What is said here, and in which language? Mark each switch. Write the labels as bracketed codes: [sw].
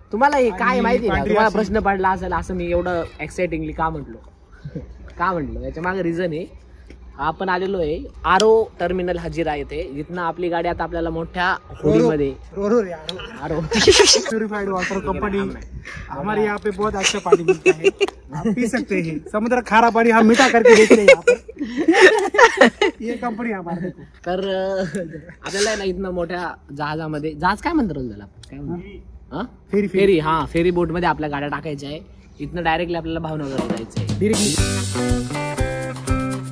[mr] तुम्हाला हे काय माहिती ना, तुम्हाला प्रश्न पडला असेल असं मी एवढं एक्साइटिंगली का म्हटलो याच्या मागे रिझन आहे. आपण आलेलो आहे आरो टर्मिनल हजिरा येथे, जिथनं आपली गाडी आता आपल्याला मोठ्या होडीमध्ये आरो [hi] प्यूरिफाइड वाटर कंपनी हमारे यहाँ पे बहुत अच्छा पानी मिलता है, आप पी सकते हैं. समुद्र खारा पानी हम मीठा करके देते हैं यहाँ पर. ये कंपनी हमारे. [mr] तर आपल्याला ना इथनं मोठ्या जहाजामध्ये, जहाज काय म्हणतात त्याला, काय म्हणतात, फेरी. हा, फेरी बोट मध्ये आपल्या गाड्या टाकायच्या आहे. इथनं डायरेक्टली आपल्याला भावनगर जायचंय.